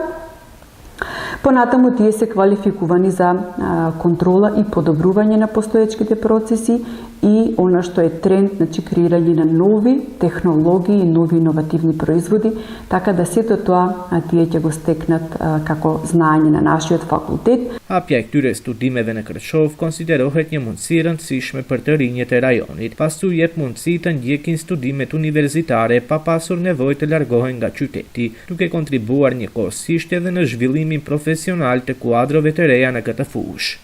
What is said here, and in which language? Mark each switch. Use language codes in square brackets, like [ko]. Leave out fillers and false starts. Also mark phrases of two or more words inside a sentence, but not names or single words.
[mk] Понатаму тие се квалификувани за контрола и подобрување на постоечките процеси и она што е тренд, значи креирање на нови технологии и нови иновативни производи, така да сето тоа тие ќе го стекнат како знаење на нашиот факултет. [sq] Hapja e këtyre studimeve në Kërçov konsiderohet një mundësi e rëndësishme për të rinjët e rajonit, pasi u jep mundësi të ndjekin studimet universitare pa pasur nevojë të largohen nga qyteti, duke kontribuar njëkohësisht edhe në zhvillimin profesional të kuadrove të reja në këtë fushë.